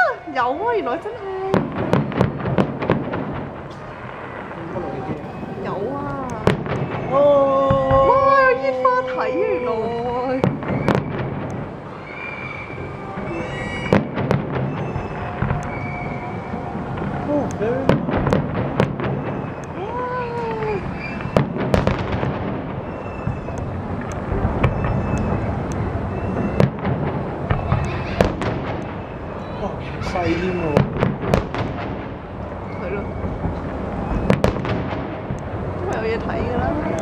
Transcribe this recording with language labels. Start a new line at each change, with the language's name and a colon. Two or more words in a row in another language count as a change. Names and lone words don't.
Cantonese: 有啊，原來真係有啊！哦！哇，有煙花睇啊，原來。
English: Oh, very nice.
Cantonese: 哇！細添喎。係咯，都係有嘢睇㗎啦。